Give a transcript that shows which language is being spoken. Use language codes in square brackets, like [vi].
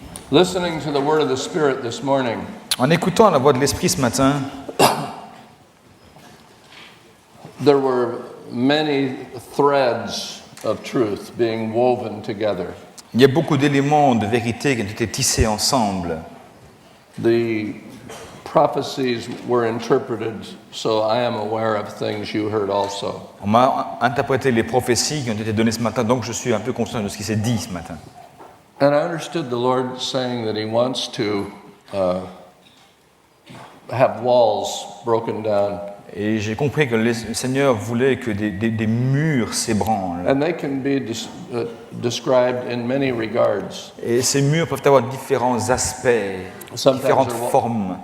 [en] Listening to the word of the Spirit this morning, [fr] En écoutant la voix de l'Esprit ce matin, [en] there were many threads of truth being woven together. [fr] il y a beaucoup d'éléments de vérité qui ont été tissés ensemble. [en] The prophecies were interpreted, so I am aware of things you heard also. [fr] On m'a interprété les prophéties qui ont été données ce matin, donc je suis un peu conscient de ce qui s'est dit ce matin. [en] And I understood the Lord saying that He wants to have walls broken down. [fr] Et j'ai compris que le Seigneur voulait que des murs s'ébranlent. [en] And they can be described in many regards. [fr] Et ces murs peuvent avoir différents aspects, différentes formes.